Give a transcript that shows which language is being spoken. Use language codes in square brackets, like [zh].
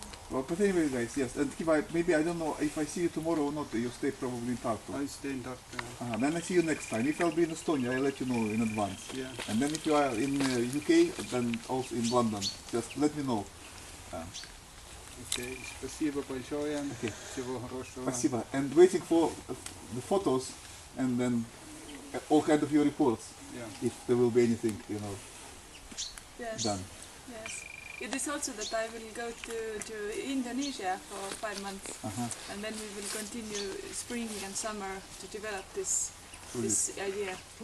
[en] Well, but anyway, guys, yes. And maybe I don't know if I see you tomorrow or not. You stay probably in Tartu. I stay in Tartu. Then I see you next time. If I'll be in Estonia, I'll let you know in advance. Yeah. And then if you are in UK, then also in London, just let me know. [ru] Okay, спасибо большое. Всего хорошего. Спасибо. [en] And waiting for the photos and then all kind of your reports. Yeah. If there will be anything, Yes. done. Yes. It is also that I will go to Indonesia for 5 months. And then we will continue spring and summer to develop this idea.